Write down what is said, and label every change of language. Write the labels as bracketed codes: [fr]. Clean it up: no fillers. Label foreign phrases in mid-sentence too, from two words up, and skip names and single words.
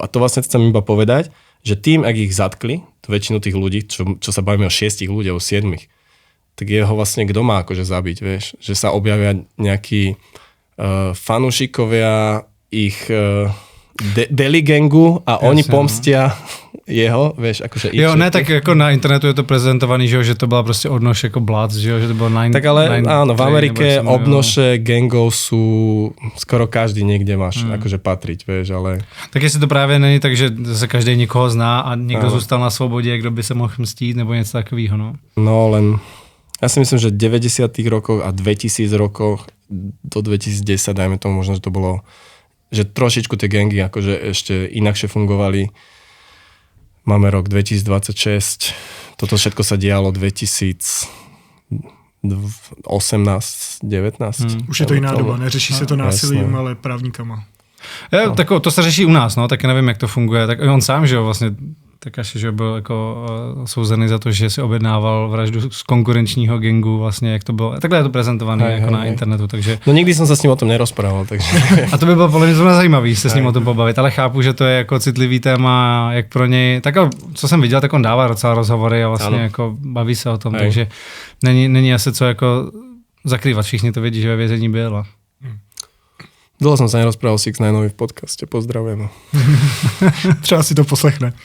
[sk] A to vlastne chcem iba povedať, že tým, ak ich zatkli, väčšinu tých ľudí, čo sa bavíme o 6 ľudí, o 7, tak jeho vlastne kto má akože zabiť, vieš? Že sa objavia nejakí fanúšikovia ich deli gangu a oni pomstia jeho, vieš, akože ich. [cs] Jo, ne, tak jako na internetu je to prezentovaný, že to byla prostě odnož jako blác, že to bylo [sk] Tak ale áno, v Amerike obnoše gangov sú skoro každý niekde máš akože patriť, vieš, ale... [cs] Tak jestli to právě není tak, že se každý někoho zná a někdo zůstal na svobodě, kdo by se mohl mstít nebo něco takového, no? [sk] No, len ja si myslím, že v 90. rokoch a 2000 rokoch do 2010, dajme tomu, možno, že to bolo, že trošičku tie gangy akože ešte inakšie fungovali. Máme rok 2026, toto všetko sa dialo 2018, 19. [cs] Už je to jiná doba, neřeší se to násilím, ale právníkama. Tak to se řeší u nás, no, taky nevím, jak to funguje. Tak on sám, že jo, vlastně Tekashi, že byl jako souzený za to, že si objednával vraždu z konkurenčního gangu, vlastně, jak to bylo. Takhle je to prezentované jako na internetu, takže... No nikdy jsem se s ním o tom nerozprával, takže... A to by bylo podle mě zajímavý se s ním o tom pobavit, ale chápu, že to je jako citlivý téma, jak pro něj... Tak co jsem viděl, tak on dává docela rozhovory a vlastně jako baví se o tom, takže není asi co jako zakrývat, všichni to vědí, že ve vězení byl. [sk] Dlho som sa nerozprával s X9 v podcaste, pozdravujem. [cs] Třeba si to poslechne.